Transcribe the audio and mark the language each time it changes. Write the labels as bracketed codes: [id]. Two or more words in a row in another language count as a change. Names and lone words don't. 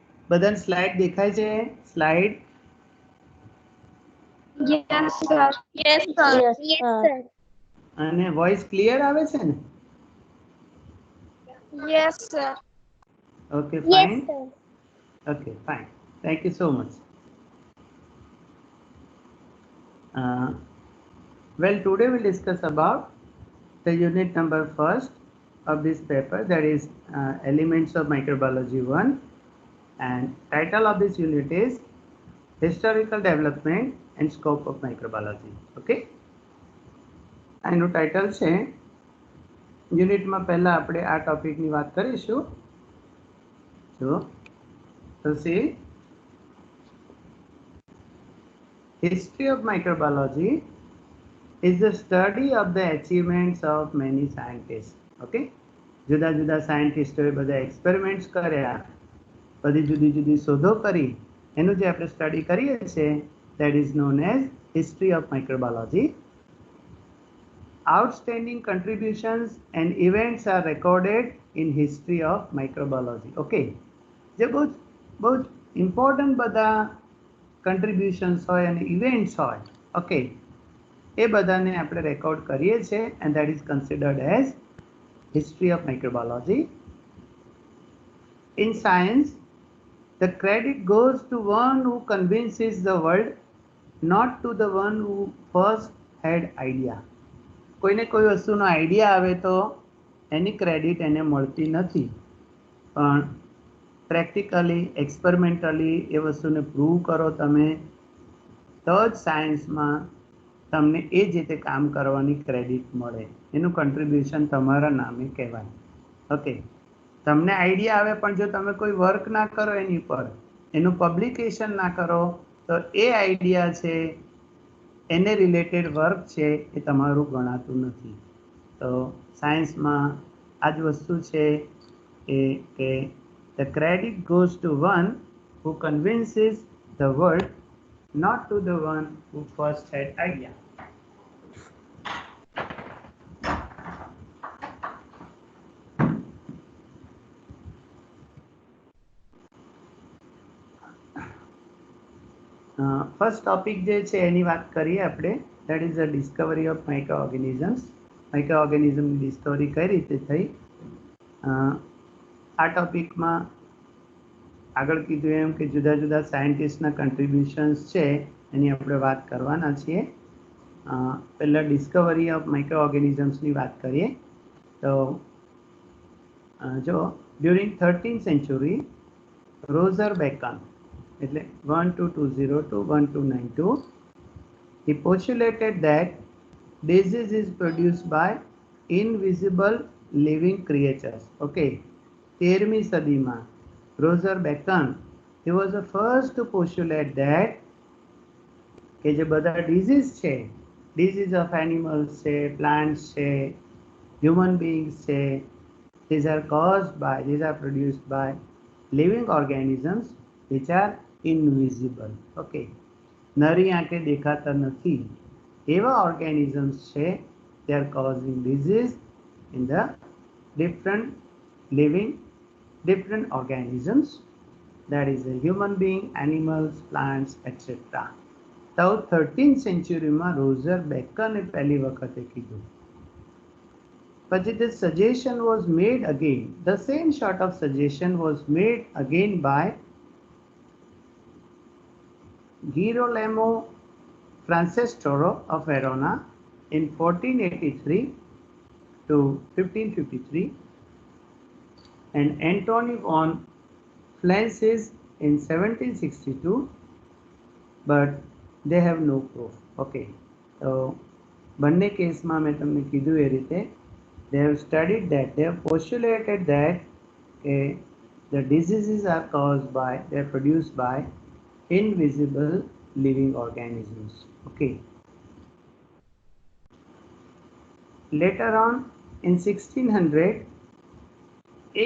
[gu] બધાને સ્લાઇડ દેખાય છે? સ્લાઇડ [en] Yes, sir. Yes, sir. Yes, sir. [gu] અને વોઇસ ક્લિયર આવે છે ને? [en] Yes, sir. Okay, Yes, fine. sir. Okay, fine. Thank you so much. Well, today we'll discuss about the unit number first of this paper, that is Elements of Microbiology 1, and title of this unit is Historical Development and Scope of Microbiology. [gu] Okay, એનું ટાઇટલ છે. યુનિટમાં પહેલા આપણે આ ટોપિકની વાત કરીશું. જો તો [en] see, history of microbiology is the study of the achievements of many scientists. [gu] Okay, જુદા જુદા સાયન્ટિસ્ટોએ બધા એક્સપેરિમેન્ટ્સ કર્યા, બધી જુદી જુદી શોધો કરી, એનું જે આપણે સ્ટડી કરીએ છીએ, [en] that is known as history of microbiology. Outstanding contributions and events are recorded in history of microbiology. [gu] Okay, જે બહુ ઇમ્પોર્ટન્ટ બધા કન્ટ્રીબ્યુશન્સ હોય અને ઇવેન્ટ્સ હોય, ઓકે, એ બધાને આપણે રેકોર્ડ કરીએ છીએ, [en] and that is considered as history of microbiology. In science, the credit goes to one who convinces the world, not to the one who first had idea. [gu] કોઈને કોઈ વસ્તુનો આઈડિયા આવે તો એની ક્રેડિટ એને મળતી નથી, પણ [en] practically experimentally [gu] એ વસ્તુને પ્રૂવ કરો તમે, તો જ સાયન્સમાં તમને એ જ રીતે કામ કરવાની ક્રેડિટ મળે, એનું કન્ટ્રીબ્યુશન તમારા નામે કહેવાય. ઓકે, તમને આઈડિયા આવે પણ જો તમે કોઈ વર્ક ના કરો એની પર, એનું પબ્લિકેશન ના કરો, તો એ આઈડિયા છે, એને રિલેટેડ વર્ક છે, એ તમારું ગણાતું નથી. તો સાયન્સમાં આ જ વસ્તુ છે કે [en] the credit goes to one who convinces the world, not to the one who first had idea. [gu] ફર્સ્ટ ટોપિક જે છે એની વાત કરીએ આપણે, [en] that is the discovery of microorganisms. [gu] માઇક્રોઓર્ગેનિઝમની ડિસ્કવરી કઈ રીતે થઈ, આ ટોપિકમાં આગળ કીધું એમ કે જુદા જુદા સાયન્ટિસ્ટના કન્ટ્રીબ્યુશન્સ છે એની આપણે વાત કરવાના છીએ. પહેલાં [en] discovery of microorganisms [gu] વાત કરીએ તો જો [en] during 13th century, [gu] રોઝર બેકન, એટલે 1220 to 1292, [en] he postulated that disease is produced by invisible living creatures. [gu] Okay, 13મી સદીમાં રોઝર બેકન, [en] he was the first to postulate that [gu] કે જે બધા ડિઝીઝ છે, [en] disease of animals [gu] છે, પ્લાન્ટ્સ છે, [en] human beings [gu] છે, [en] these are caused by, these are produced by living organisms which are invisible. [gu] Okay, નરી આંખે દેખાતા નથી એવા ઓર્ગેનિઝમ્સ છે, [en] they are causing disease in the different living different organisms, that is a human being, animals, plants, etc. [gu] તો [en] 13th century [gu] માં રોઝર બેકને પહેલી વખતે કીધું. [en] પછી the suggestion was made again, the same sort of suggestion was made again by Girolamo Francesco of Verona in 1483 to 1553 and Antony von Flensis in 1762, but they have no proof. Okay, so [gu] બંને કેસમાં મેં તમને કીધું એ રીતે [en] they have studied that, they have postulated that the diseases are caused by, they are produced by invisible living organisms. Okay, later on in 1600, A.